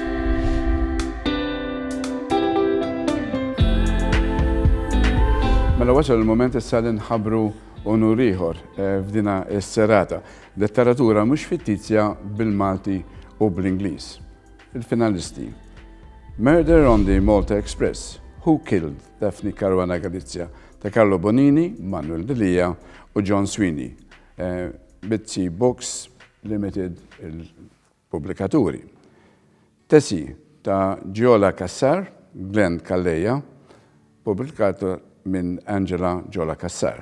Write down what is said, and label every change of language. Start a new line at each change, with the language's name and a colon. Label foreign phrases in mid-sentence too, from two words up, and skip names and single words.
Maltese: Mela wasal il-moment issa li nħabbru onur ieħor f'dina s-serata. Letteratura mhux fittizja bil-Malti u bl-Ingliż. Il-finalisti. Murder on the Malta Express. Who Killed Daphne Caruana Galizia ta' Carlo Bonini, Manuel Delia u John Sweeney. Bitsy Books Limited il-pubblikaturi. Tesi ta' Giola Cassar, Glenn Calleja, pubblikatur minn Angela Giola Cassar.